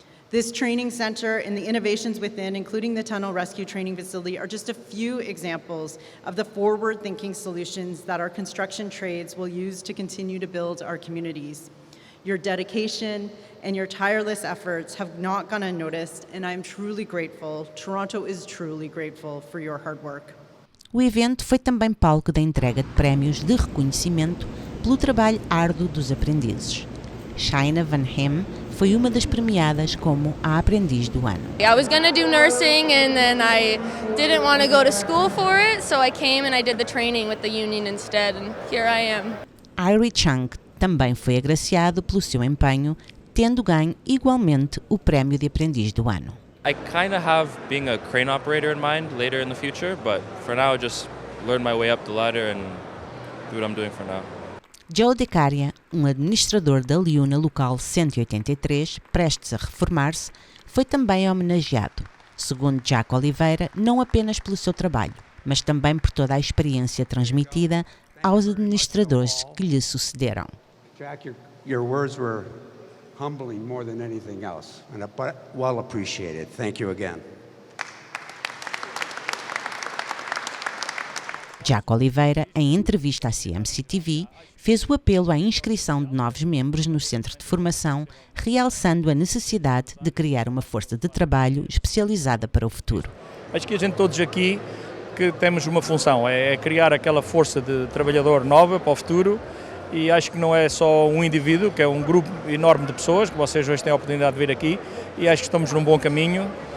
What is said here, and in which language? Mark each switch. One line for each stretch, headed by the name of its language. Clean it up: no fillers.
English: This training center and the innovations within, including the tunnel rescue training facility, are just a few examples of the forward-thinking solutions that our construction trades will use to continue to build our communities. Your dedication and your tireless efforts have not gone unnoticed, and I'm truly grateful. Toronto is truly grateful for your hard work.
Portuguese: O evento foi também palco da entrega de prémios de reconhecimento pelo trabalho árduo dos aprendizes. Shaina Van Hem foi uma das premiadas como a aprendiz do ano.
English: I was going to do nursing and then I didn't want to go to school for it, so I came and I did the training with the union instead, and here I am.
Portuguese: Irie Chung também foi agraciado pelo seu empenho, tendo ganho igualmente o prémio de aprendiz do ano.
English: I kind of have being a crane operator in mind later in the future, but for now just learn my way up the ladder and do what I'm doing for now.
Portuguese: Joe Decaria, um administrador da LiUNA local 183, prestes a reformar-se, foi também homenageado, segundo Jack Oliveira, não apenas pelo seu trabalho, mas também por toda a experiência transmitida aos administradores que lhe sucederam.
English: Jack, your words were humbling more than anything else, but well appreciated. Thank you again.
Portuguese: Jack Oliveira, em entrevista à CMC TV, fez o apelo à inscrição de novos membros no centro de formação, realçando a necessidade de criar uma força de trabalho especializada para o futuro. Acho que a gente todos aqui que temos uma função, é criar aquela força de trabalhador nova para o futuro, e acho que não é só um indivíduo, que é um grupo enorme de pessoas, que vocês hoje têm a oportunidade de vir aqui, e acho que estamos num bom caminho.